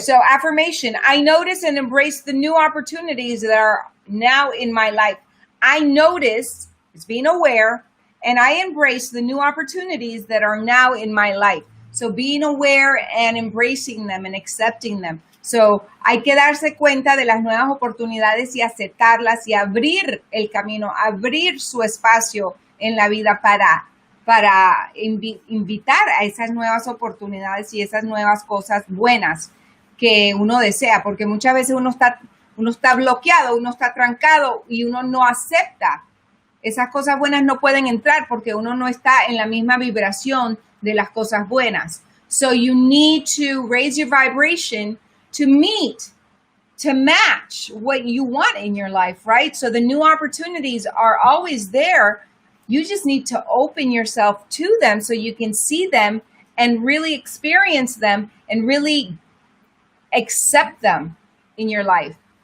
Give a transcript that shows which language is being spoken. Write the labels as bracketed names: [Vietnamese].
[English] So affirmation. I notice and embrace the new opportunities that are now in my life. I notice, it's being aware, and I embrace the new opportunities that are now in my life. So being aware and embracing them and accepting them. [Spanish] So hay que darse cuenta de las nuevas oportunidades y aceptarlas y abrir el camino, abrir su espacio en la vida para invitar a esas nuevas oportunidades y esas nuevas cosas buenas que uno desea, porque muchas veces uno está bloqueado, uno está trancado y uno no acepta. Esas cosas buenas no pueden entrar porque uno no está en la misma vibración de las cosas buenas. [English] So you need to raise your vibration to match what you want in your life, right? So the new opportunities are always there. You just need to open yourself to them so you can see them and really experience them and really accept them in your life.